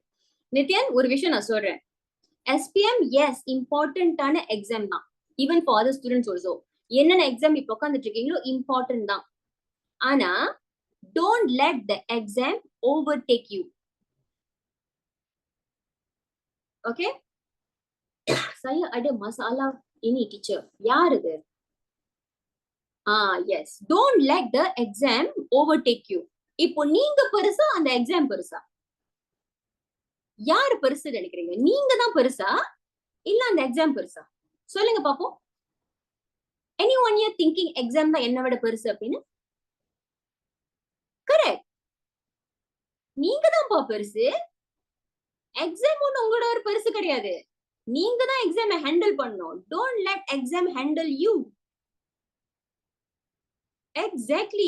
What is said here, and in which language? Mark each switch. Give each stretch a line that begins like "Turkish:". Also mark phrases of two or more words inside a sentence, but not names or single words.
Tamil: நித்யன் ஒரு விஷயம் நான் சொல்றேன், SPM
English: is important exam
Tamil: தான்,
English: even for other students also.
Tamil: என்னென்ன எக்ஸாம் இப்ப உட்காந்துட்டு இருக்கீங்களோ இம்பார்ட்டன்ட் தான்.
English: ஆனா don't let the exam overtake you.
Tamil: ஓகே,
Malay: saya ada masalah ini teacher.
Tamil: யார் இது?
English: yes, don't let the exam overtake you.
Tamil: இப்போ நீங்க பெருசா அந்த எக்ஸாம் பெருசா? யாரு பெருசு நினைக்கிறீங்க? நீங்க தான் பெருசா இல்ல அந்த எக்ஸாம் பெருசா? சொல்லுங்க பாப்போம்.
English: anyone here thinking
Tamil: எக்ஸாம் தான் என்ன விட பெருசு அப்படின்னு? கரெக்ட், நீங்க தான்ப்பா பெருசு. எக்ஸாம் ஒண்ணு உங்களோட ஒரு பெருசு கிடையாது. நீங்க தான் எக்ஸாம் ஹேண்டில் பண்ணணும்.
English: don't let exam handle you.
Tamil: எக்ஸாக்ட்லி.